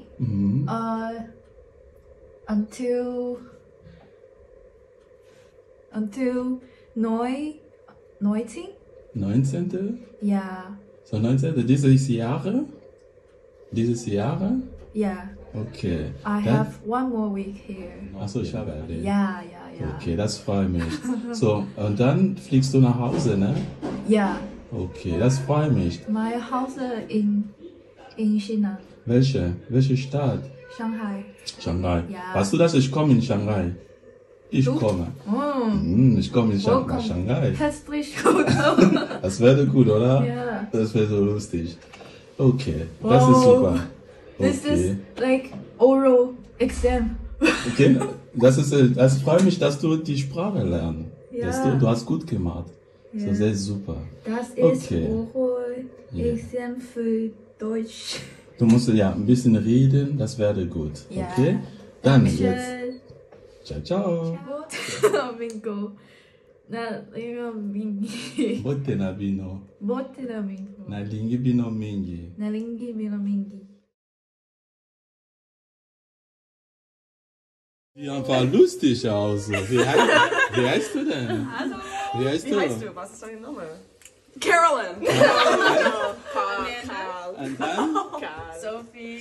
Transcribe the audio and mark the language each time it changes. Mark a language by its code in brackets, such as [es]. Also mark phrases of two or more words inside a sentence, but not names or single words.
[en] Mhm. Until 19. 19. [de] Ja, So 19. Dieses Jahre? Dieses Jahre? ja. Okay. [en] I have one more week here. [de] Achso, ich habe erledigt. Ja. Okay, das freut mich. So, und dann fliegst du nach Hause, ne? Ja, Okay, das freut mich. mein Haus in China, Welche Stadt? Shanghai. Shanghai. Ja. Weißt du, dass ich komme in Shanghai? Ich komme. Ich komme in [en] Welcome. [de] Shanghai. Herzlich willkommen. Das wäre gut, oder? Ja. Das wäre so lustig. Okay, das ist super. [en] This [de] Okay. [en] is like oral exam. [de] Okay, das freut mich, dass du die Sprache lernst. Ja. Du hast gut gemacht. So Ja. sehr super. Das ist Okay. [en] oral [de] Ja. exam für Deutsch. Du musst ja ein bisschen reden, das wäre gut. Ja. Okay? Dann jetzt. Dankeschön. [it] Ciao, ciao. [ln] Mingo. Na, mingi. Bote na bino. Bote na mingo. Na lingi bino mingi. Nalingi mingi. [de] Sieht einfach lustig aus. Wie heißt du denn? Hallo. Wie heißt Wie du? heißt du? Was ist dein Name? Carolyn. Carl. Und dann? Sophie.